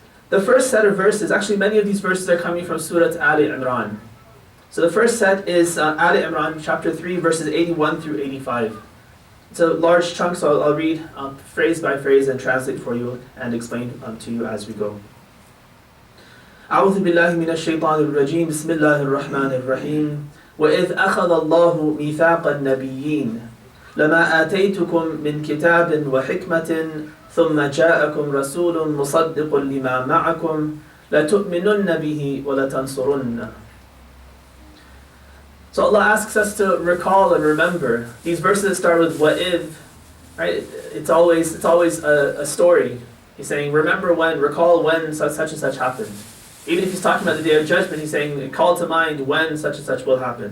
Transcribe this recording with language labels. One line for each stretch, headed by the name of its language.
English: The first set of verses, actually many of these verses are coming from Surah Ali Imran. So the first set is Ali Imran chapter 3 verses 81 through 85. It's a large chunk, so I'll read phrase by phrase and translate for you and explain to you as we go.
Arabic: أعوذ بالله من الشيطان الرجيم بسم الله الرحمن الرحيم وإذ أخذ الله ميثاق النبيين لما آتيتكم من كتاب وحكمة ثم جاءكم رسول مصدق لما معكم لتؤمنن به ولتنصرنه.
English: So Allah asks us to recall and remember. These verses start with وَإِذْ, right? It's always a story. He's saying, recall when such and such happened. Even if he's talking about the Day of Judgment, he's saying, call to mind when such and such will happen.